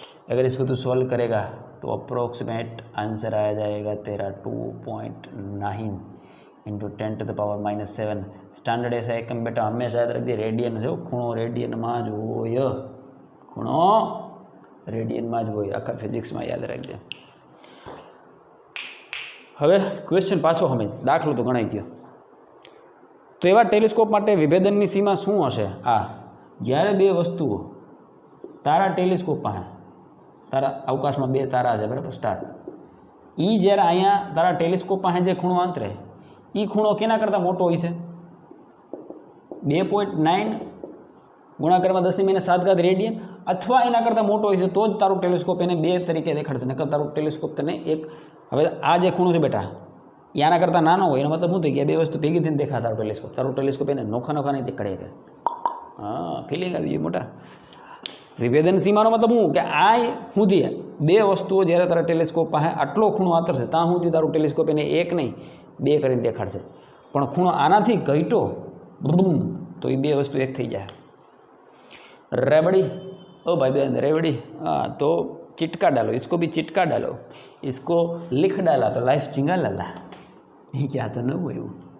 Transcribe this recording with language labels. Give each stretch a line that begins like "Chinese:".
Hindi: अगर इसको तू सॉल्व करेगा तो अप्रोक्सीमेट आंसर आ जाएगा तेरा 2.9 इंटू 10⁻⁻7. स्टैंडर्ड ऐसा एकम बेटा हमेशा याद रखिए,
Gujarati: रेडियन से खूणो रेडियन में ज होय, खूणो रेडियन में ज होय.
Hindi: आखा फिजिक्स में याद रखिए.
Gujarati: હવે ક્વેશ્ચન પાછો સમજ, દાખલો તો ગણાઈ ગયો. તો એવા ટેલિસ્કોપ માટે વિભેદનની સીમા શું હશે? આ જ્યારે બે વસ્તુઓ તારા ટેલિસ્કોપ પાસે, તારા અવકાશમાં 2 તારા છે બરાબર, સ્ટાર, એ જ્યારે અહીંયા તારા ટેલિસ્કોપ પાસે જે ખૂણો આંતરે, એ ખૂણો કેના કરતાં મોટો હોય છે? 2.9 ગુણાકારમાં 10⁻⁷ રેડિયન, અથવા એના કરતાં મોટો હોય છે તો જ તારું ટેલિસ્કોપ એને 2 તરીકે દેખાડશે. નકર તારું ટેલિસ્કોપ તને એક, હવે આ જે ખૂણો છે બેટા એના કરતાં નાનો હોય, એનો મતલબ શું થાય કે 2 વસ્તુ ભેગી થઈને દેખાય તારું ટેલિસ્કોપ એને નોખા નહીં દેખાડે. હા, ફિલિંગ આવી ગઈ મોટા. વિભેદન સીમાનો મતલબ શું કે આ સુધી 2 વસ્તુઓ જ્યારે તારા ટેલિસ્કોપ પાસે આટલો ખૂણો આતરશે ત્યાં સુધી તારું ટેલિસ્કોપ એને 1 નહીં 2 કરીને દેખાડશે. પણ ખૂણો આનાથી ઘટ્યો તો એ 2 વસ્તુ 1 થઈ જાય. રેવડી? ઓ ભાઈ બેન રેવડી? હા, તો
Hindi: चिटका डालो, इसको भी चिटका डालो, इसको लिख डाला तो लाइफ चिंगा लाला,
Gujarati: એ ક્યાં તો ન હોય એવું.